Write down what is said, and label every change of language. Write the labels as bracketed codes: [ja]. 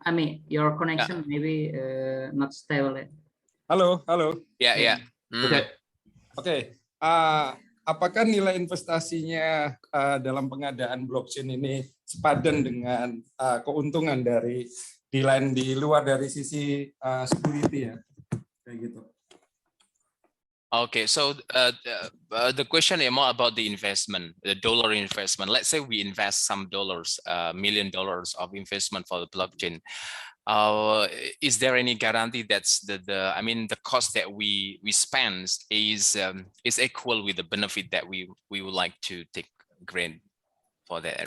[en] I mean, your connection maybe not stable. Halo, halo. Yeah, yeah. Okay. Oke. [id] Apakah nilai investasinya dalam pengadaan blockchain ini sepadan dengan keuntungan dari di luar dari sisi security ya, kayak gitu. [en] Okay, so the question is more about the investment, the dollar investment. Let's say we invest some dollars, $1 million of investment for the blockchain. Is there any guarantee that's the cost that we spend is equal with the benefit that we would like to take grant for that?